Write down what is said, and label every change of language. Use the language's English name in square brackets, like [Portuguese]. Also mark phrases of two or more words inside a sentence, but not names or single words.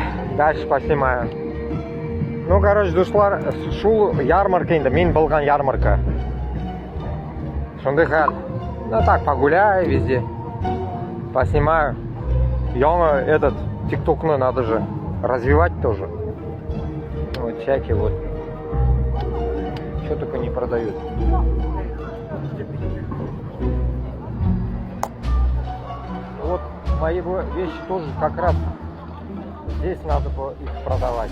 [Russian] Дальше поснимаю. Ну, [Kazakh] короче, достар, шул ярмарка енді, мен болған ярмарка. Сондай хал. [Russian] Ну так, погуляю везде. Поснимаю. Этот тикток надо же развивать тоже. Вот всякие вот. Что только не продают. Вот мои вещи тоже как раз здесь надо их продавать.